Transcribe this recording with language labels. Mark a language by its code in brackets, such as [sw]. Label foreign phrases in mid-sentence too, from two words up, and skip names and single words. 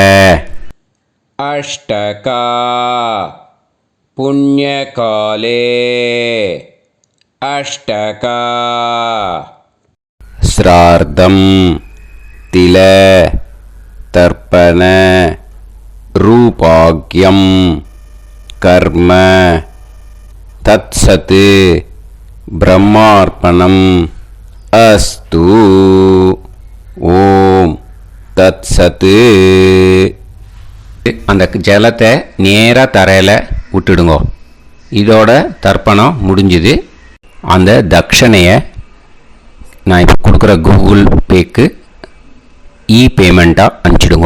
[sa] अष्टका पुण्यकाले अष्टका श्रार्धं तिल तर्पण रूपाग्यं कर्म तत्सत् ब्रह्मार्पणम् अस्तु. ओं तत् सत्. [ta] அந்த ஜலத்தை நேராக தரையில் விட்டுடுங்க. இதோட தர்ப்பணம் முடிஞ்சுது. அந்த தட்சணையை நான் இப்போ கொடுக்குற கூகுள் பேக்கு பேமெண்ட்டாக அனுப்பிச்சிடுங்க.